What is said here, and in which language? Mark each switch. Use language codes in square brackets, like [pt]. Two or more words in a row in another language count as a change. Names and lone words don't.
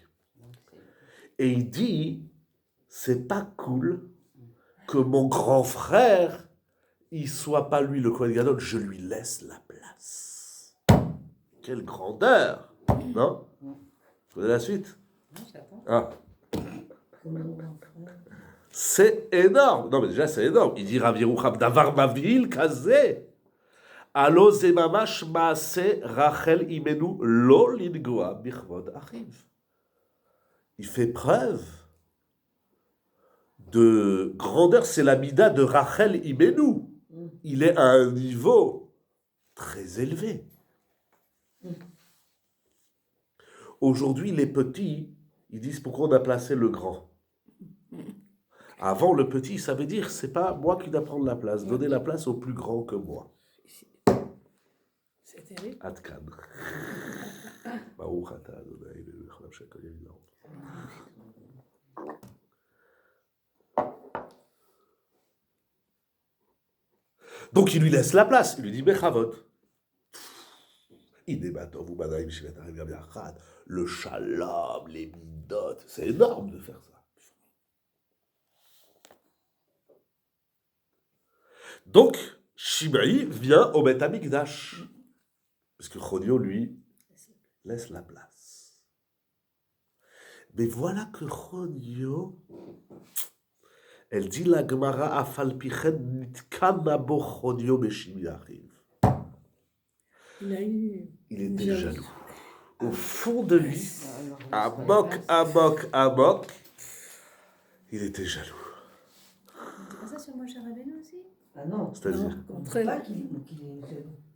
[fr] Et il dit, c'est pas cool que mon grand frère, il soit pas lui le Kohen Gadol, je lui laisse la place. Quelle grandeur, non? Vous connaissez la suite? Ah. C'est énorme. Non, mais déjà, c'est énorme. Il dit Rav Yerucham, [he] דבר מביל כזה. אלא זה ממש מעשה רחל אמנו לא לנגוע בכבוד אחיו. [fr] Il fait preuve de grandeur. C'est la mida de Rachel imenu. Il est à un niveau très élevé. Aujourd'hui, les petits, ils disent pourquoi on a placé le grand. Avant, le petit, ça veut dire, c'est pas moi qui dois prendre la place. Donner la place au plus grand que moi. C'est terrible. Adkan. [he] ברוך אתה אדני אלהינו מלך העולם évidemment. [fr] Donc il lui laisse la place. Il lui dit Bechavot. Le shalom, les midot, c'est énorme de faire ça. Donc, Shimei vient au Beth Amikdash. Parce que Chonio, lui, laisse la place. Mais voilà que Chonio, elle dit la Gemara [he] אף על פי כן נתקנא בו חוניו בשמעי אחיו. [fr] Il était jaloux. Au fond de lui, amok, il était jaloux. C'est pas ça sur Moshe Rabbeinu aussi? Ah non, C'est-à-dire, Au contraire. pas qu'il est jaloux.